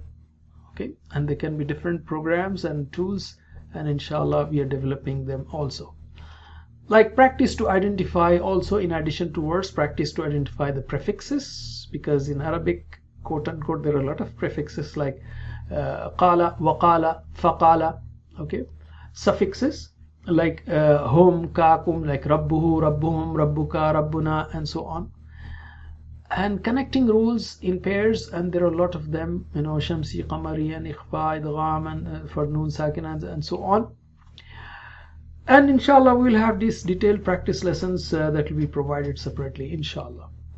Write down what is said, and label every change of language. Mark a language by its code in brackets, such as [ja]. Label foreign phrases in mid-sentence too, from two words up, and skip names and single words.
[en] Okay, and there can be different programs and tools, and inshallah we are developing them also. Like practice to identify, also in addition to words, practice to identify the prefixes, because in Arabic, quote unquote, there are a lot of prefixes like [ar] قال، وقال، فقال. [en] Okay, suffixes like [ar] هم، ك، كم, like ربه، ربهم، ربك، ربنا, [en] and so on. And connecting rules in pairs, and there are a lot of them, you know, [ar] شمسي، قمري, [en] and [ar] إخفاء، إدغام, [en] and for [ar] نون ساكنة, [en] and so on. And inshallah we will have these detailed practice lessons that will be provided separately, inshallah.